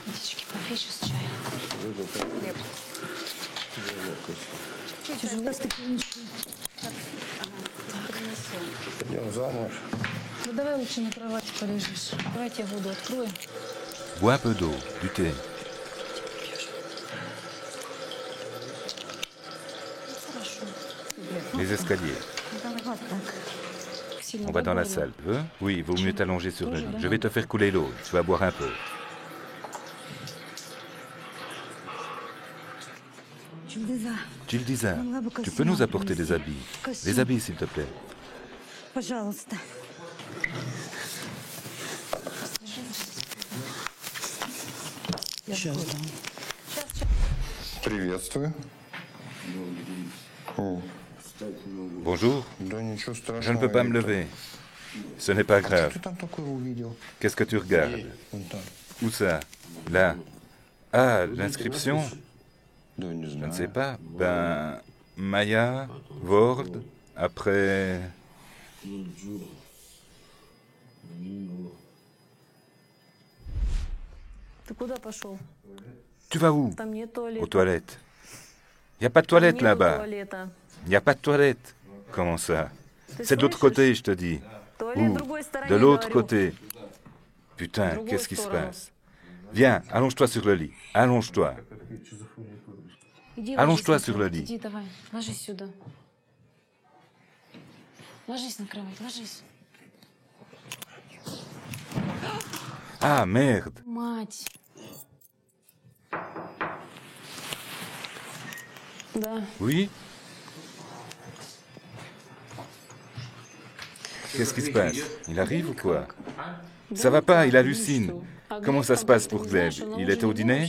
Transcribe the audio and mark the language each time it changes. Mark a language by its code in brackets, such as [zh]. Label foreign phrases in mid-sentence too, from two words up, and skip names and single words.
[ru] Водички попей сейчас чай. Тяжело ступенечку. Ну давай лучше на кровати полежишь. Давайте я воду открою. [fr] Bois un peu d'eau, du thé. [ru] Хорошо. [fr] Les escaliers. [ru] Вот так. Сильно [fr] On va dans la [ru] добавила? [fr] salle. Tu veux? Oui, vaut mieux t'allonger sur le lit. Je vais te faire couler l'eau. Tu vas boire un peu. [ru] Чудеса. [fr] Gildiza, tu peux nous apporter des habits? Les habits, s'il te plaît. [ru] Пожалуйста. Сейчас дам. Приветствую. О, [fr] Bonjour. [ru] да ничего страшного. [fr] Je ne peux pas me [ru] Виктор. [fr] lever. Ce n'est pas [ru] Что [fr] grave. [ru] ты там такое увидел? [fr] Qu'est-ce que tu regardes? [ru] Вон там. [fr] Où ça? Là. Ah, l'inscription? [ru] Да не [fr] Je [ru] знаю. [fr] ne sais pas. Ben, Maya, Word, après... [ru] Ты куда пошел? [fr] Tu vas où? [ru] Там нет туалета. [fr] Aux toilettes. Il n'y a pas de toilette [ru] Нету [fr] là-bas. [ru] туалета. [fr] Il n'y a pas de toilette. Comment ça? [ru] Ты [fr] C'est de l'autre [ru] слышишь? [fr] côté, je te dis. [ru] Туалет в [fr] Où? [ru] другой стороне, [fr] De l'autre [ru] говорю. [fr] côté. Putain, [ru] Другую [fr] qu'est-ce qui se [ru] сторону. [fr] passe? Viens, allonge-toi sur le lit. Allonge-toi. [ru] Иди [fr] Allonge-toi [ru] ложись на [fr] sur le [ru] кровать. [fr] lit. [ru] Иди, давай, ложись сюда. Ложись на кровать, ложись. [fr] Ah, merde. [ru] Мать. Да. [fr] Oui? Qu'est-ce qui se passe? Il arrive ou quoi? Ça va pas, il hallucine. Comment ça se passe pour Gleb? Il était au dîner?